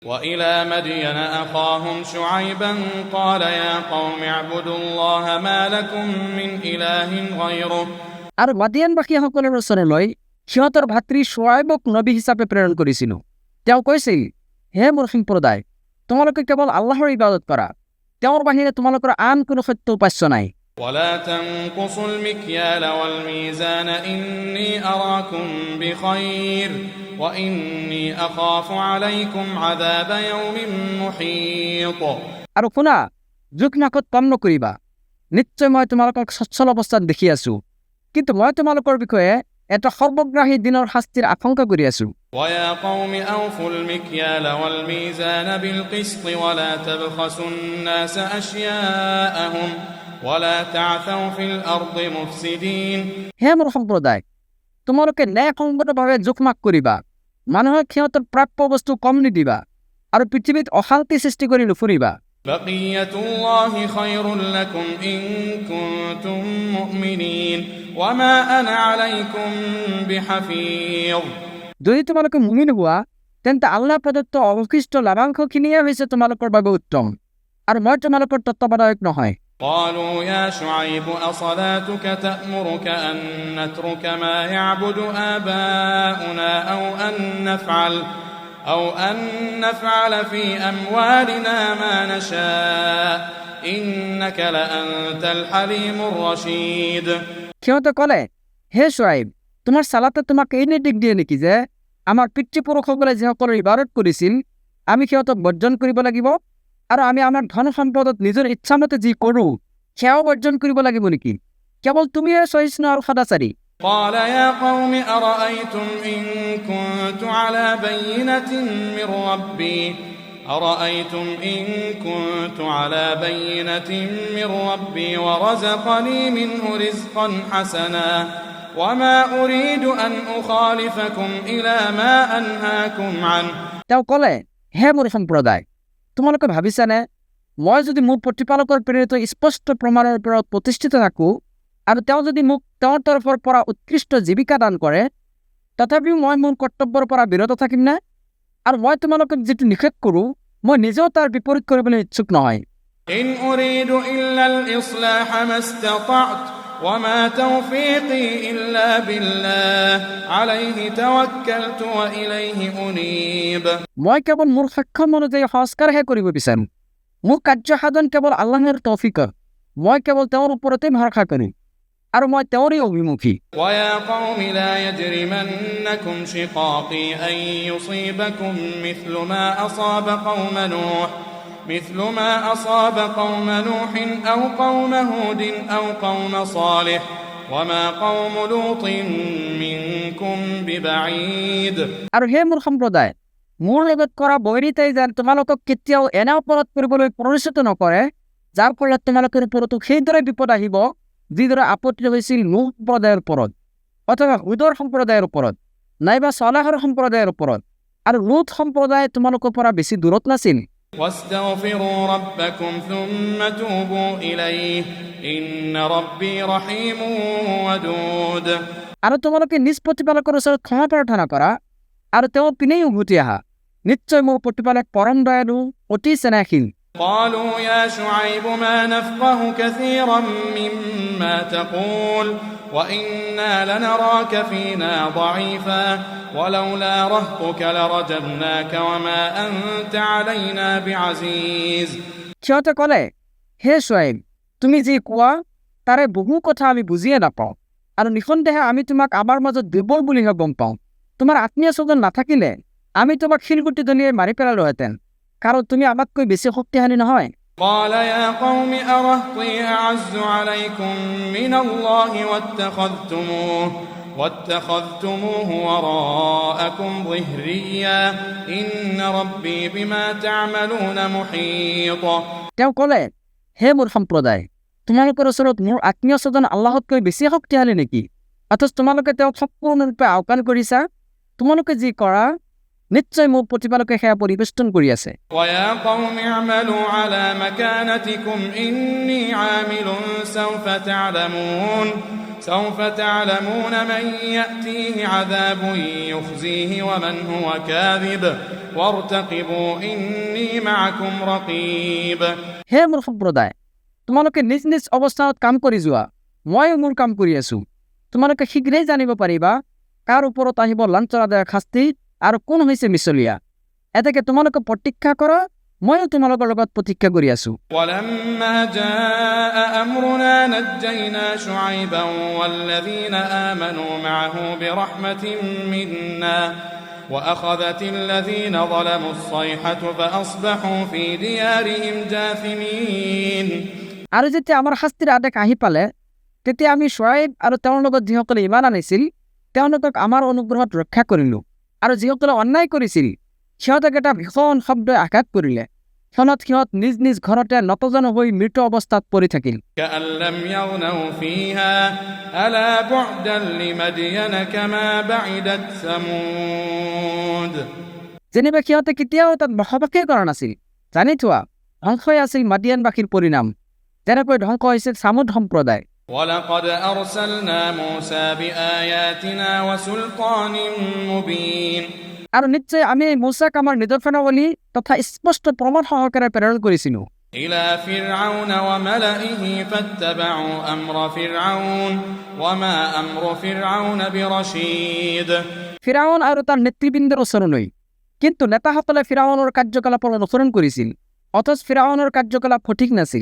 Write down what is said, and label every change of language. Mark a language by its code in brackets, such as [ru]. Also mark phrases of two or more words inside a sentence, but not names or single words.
[ar] وإلى مدين أخاهم شعيبا قال يا قوم اعبدوا الله ما لكم من إله غيره [as] আর মাদিয়ানবাসী সকলৰ ওচৰলৈ সিহঁতৰ ভাতৃ শুআইবক নবী হিচাপে প্ৰেৰণ কৰিছিল। তেওঁ কৈছিল, হে মোৰ সম্প্ৰদায়, তোমালোকে কেৱল আল্লাহৰ ইবাদত কৰা, তেওঁৰ বাহিৰে তোমালোকৰ আন কোনো সত্য উপাস্য নাই। [ar] ولا تنقصوا المكيال والميزان إني أراكم بخير وإني أخاف عليكم عذاب يوم محيط [as] আৰু শুনা, জোখ নাকত কম নকৰিবা। নিশ্চয় মই তোমালোকক সচ্ছল অৱস্থাত দেখি আছো, কিন্তু মই তোমালোকৰ বিষয়ে এটা সৰ্বগ্ৰাহী দিনৰ শাস্তিৰ আশংকা কৰি আছো। [ar] ويا قوم أوفوا المكيال والميزان بالقسط ولا تبخسوا الناس أشياءهم ولا تعثوا في الأرض مفسدين [as] হে মোৰ সম্প্ৰদায়, তোমালোকে ন্যায়সংগতভাৱে জোখমাখ কৰিবা, মানুহক সিহঁতৰ প্ৰাপ্য বস্তু কম নিদিবা, আৰু পৃথিৱীত অশান্তি সৃষ্টি কৰি নুফুৰিবা। [ar] بقية الله خير لكم إن كنتم مؤمنين وما أنا عليكم بحفيظ [as] যদি তোমালোকে মুমিন হোৱা, তেন্তে আল্লাহ প্ৰদত্ত অৱশিষ্ট লাভাংশখিনিয়ে হৈছে তোমালোকৰ বাবে উত্তম, আৰু মই তোমালোকৰ তত্ত্বাৱধায়ক নহয়। [ar] قالوا يا شعيب أصلاتك تأمرك أن نترك ما يعبد آباؤنا أو أن نفعل في أموالنا ما نشاء إنك لأنت الحليم الرشيد [as] সিহঁতে ক'লে, হে শুআইব, তোমাৰ চালাতে তোমাক এই নিৰ্দেশ দিয়ে নেকি যে আমাৰ পিতৃপুৰুষসকলে যিসকলৰ ইবাদত কৰিছিল আমি সিহঁতক বৰ্জন কৰিব লাগিব, আৰু আমি আমাৰ ধন সম্পদত নিজৰ ইচ্ছামতে যি কৰোঁ সেয়াও বৰ্জন কৰিব লাগিব নেকি? কেৱল তুমিহে সহিষ্ণু আৰু সদাচাৰী। [ar] قال يا قوم أرأيتم إن كنت على بينة من ربي ورزقني منه رزقا حسنا وما أريد أن أخالفكم إلى ما أنهاكم عنه [as] তেওঁ ক'লে, হে মোৰ সম্প্ৰদায়, তোমালোকে ভাবিছানে মই যদি মোৰ প্ৰতিপালকৰ প্ৰেৰিত স্পষ্ট প্ৰমাণৰ ওপৰত প্ৰতিষ্ঠিত থাকোঁ আৰু তেওঁ যদি মোক তেওঁৰ তৰফৰ পৰা উৎকৃষ্ট জীৱিকা দান কৰে, তথাপিও মই মোৰ কৰ্তব্যৰ পৰা বিৰত থাকিম নে? আৰু মই তোমালোকক যিটো নিষেধ কৰোঁ মই নিজেও তাৰ বিপৰীত কৰিবলৈ ইচ্ছুক নহয়। [ar] إن أريد إلا الإصلاح ما استطعت وما توفيقي إلا بالله عليه توكلت وإليه أنيب [as] মই কেৱল মোৰ সক্ষম অনুযায়ী সংস্কাৰহে কৰিব বিচাৰোঁ। মোৰ কাৰ্য সাধন কেৱল আল্লাহৰ তৌফিকত, মই কেৱল তেওঁৰ ওপৰতে ভৰসা কৰিম, আৰু মই তেওঁৰে অভিমুখী। [ar] ويا قوم لا يجرمنكم شقاقي أن يصيبكم مثل ما أصاب قوم نوح أو قوم هود أو قوم صالح وما قوم لوط منكم ببعيد [as] আৰু হে মোৰ সম্প্ৰদায়, মোৰ লগত কৰা বৈৰিতাই যেন তোমালোকক কেতিয়াও এনে অপৰাধ কৰিবলৈ প্ৰৰোচিত নকৰে যাৰ ফলত তোমালোকৰ ওপৰতো সেইদৰে বিপদ আহিব যিদৰে আপত্তি হৈছিল নূহ সম্প্ৰদায়ৰ ওপৰত, অথবা হুদৰ সম্প্ৰদায়ৰ ওপৰত, নাইবা ছলাহৰ সম্প্ৰদায়ৰ ওপৰত, আৰু লুত সম্প্ৰদায় তোমালোকৰ পৰা বেছি দূৰত নাছিল। [ar] واستغفروا ربكم ثم توبوا إليه إن ربي رحيم ودود [as] আৰু তোমালোকে নিজ প্ৰতিপালকৰ ওচৰত ক্ষমা প্ৰাৰ্থনা কৰা আৰু তেওঁৰ পিনেই উভতি আহা, নিশ্চয় মোৰ প্ৰতিপালক পৰম দয়ালু, অতি স্নেহশীল। [ar] قالوا يا شعيب ما نفقه كثيرا مما تقول وإنا لنراك فينا ضعيفا ولولا رهطك لرجمناك وما أنت علينا بعزيز [as] সিহঁতে ক'লে, হে শুআইব, তুমি যি কোৱা তাৰে বহু কথা আমি বুজিয়ে নাপাওঁ, আৰু নিঃসন্দেহে আমি তোমাক আমাৰ মাজত দুৰ্বল বুলিহে গম পাওঁ। তোমাৰ আত্মীয় স্বজন নাথাকিলে আমি তোমাক শিলগুটি দলিয়াই মাৰি পেলালোহেঁতেন, কাৰণ তুমি আমাতকৈ বেছি শক্তিশালী নহয়। [ar] قال يا قوم أرهطي أعز عليكم من الله واتخذتموه وراءكم ظهريا إن ربي بما تعملون محيط [as] তেওঁ ক'লে, হে মোৰ সম্প্ৰদায়, তোমালোকৰ ওচৰত মোৰ আত্মীয় স্বজন আল্লাহতকৈ বেছি শক্তিশালী নেকি? অথচ তোমালোকে তেওঁক সম্পূৰ্ণৰূপে আওকাণ কৰিছা। তোমালোকে যি কৰা নিশ্চয় মোৰ প্ৰতিপালকে সেয়া পৰিবেষ্টন কৰি আছে। [ar] ويا قوم اعملوا على مكانتكم إني عامل سوف تعلمون سوف تعلمون من يأتيه عذاب يخزيه ومن هو كاذب وارتقبوا إني معكم رقيب [as] হে মোৰ সম্প্ৰদায়, তোমালোকে নিজ নিজ অৱস্থানত কাম কৰি যোৱা, ময়ো মোৰ কাম কৰি আছো। তোমালোকে শীঘ্ৰেই জানিব পাৰিবা কাৰ ওপৰত আহিব লাঞ্ছনাদায়ক শাস্তি আৰু কোন হৈছে মিছলীয়া। এতেকে তোমালোকে প্ৰতীক্ষা কৰা, ময়ো তোমালোকৰ লগত প্ৰতীক্ষা কৰি আছো। [ar] ولما جاء أمرنا نجينا شعيبا والذين آمنوا معه برحمة منا وأخذت الذين ظلموا الصيحة فأصبحوا في ديارهم جاثمين [as] আৰু যেতিয়া আমাৰ শাস্তিৰ আদেশ আহি পালে, তেতিয়া আমি শুআইব আৰু তেওঁৰ লগত যিসকলে ইমান আনিছিল তেওঁলোকক আমাৰ অনুগ্ৰহত ৰক্ষা কৰিলো, আৰু যিসকলে অন্যায় কৰিছিল সিহঁতক এটা ভীষণ শব্দই আঘাত কৰিলে। সিহঁত নিজ নিজ ঘৰতে নতজানু হৈ মৃত অৱস্থাত পৰি থাকিল। [ar] كأن لم يغنوا فيها ألا بعدا لمدين كما بعدت ثمود [as] যেনিবা সিহঁতে কেতিয়াও তাত বসবাসেই কৰা নাছিল। জানি থোৱা, ধ্বংসই আছিল মাদিয়ানবাসীৰ পৰিণাম, যেনেকৈ ধ্বংস হৈছিল ছামুদ সম্প্ৰদায়। [ar] ولقد أرسلنا موسى بآياتنا وسلطان مبين [as] আৰু নিশ্চয় আমি মূছাক আমাৰ নিদৰ্শনাৱলী তথা স্পষ্ট প্ৰমাণ সহকাৰে প্ৰেৰণ কৰিছিলো। [ar] إلى فرعون وملئه فاتبعوا أمر فرعون وما أمر فرعون برشيد [as] ফিৰাউন আৰু তাৰ নেতৃবৃন্দৰ ওচৰলৈ, কিন্তু নেতাসকলে ফিৰাউনৰ কাৰ্যকলাপৰ অনুসৰণ কৰিছিল, অথচ ফিৰাউনৰ কাৰ্যকলাপ সঠিক নাছিল।